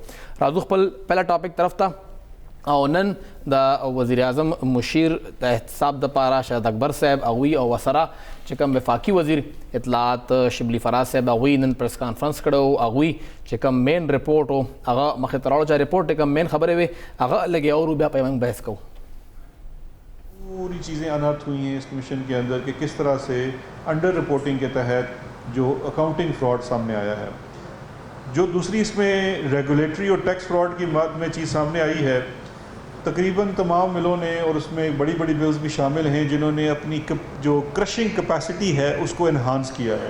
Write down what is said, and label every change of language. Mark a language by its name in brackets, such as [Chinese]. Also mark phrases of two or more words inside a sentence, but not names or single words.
[Pashto] راځو خپل پهله ټاپک طرف ته او نن د وزیر اعظم مشیر د احتساب دپاره شهید اکبر صاحب هغوی او ورسره چې کوم وفاقي وزیر اطلاعات شبلی فراز صاحب هغوی نن [English] press conference [Pashto] کړی هغوی چې کوم [English] main report [Pashto] و هغه مخې ته راوړو چې رپورټ کوم مین خبرې وې هغه لږې اور بیا په موږ بحث کوو. [Urdu] پوری چیزیں انرتھ ہوئی ہیں اس کمیشن کے اندر کہ کس طرح سے [English] under reporting [Urdu] کے تحت جو [English] accounting fraud [Urdu] سامنے آیا ہے. جو دوسری اس میں ریگولیٹری اور [English] tax fraud [Urdu] کی بات میں چیز سامنے آئی ہے تقریباً تمام ملوں نے اور اس میں بڑی بڑی ملز بھی شامل ہیں جنہوں نے اپنی جو [English] crushing capacity [Urdu] ہے اس کو انہانس کیا ہے.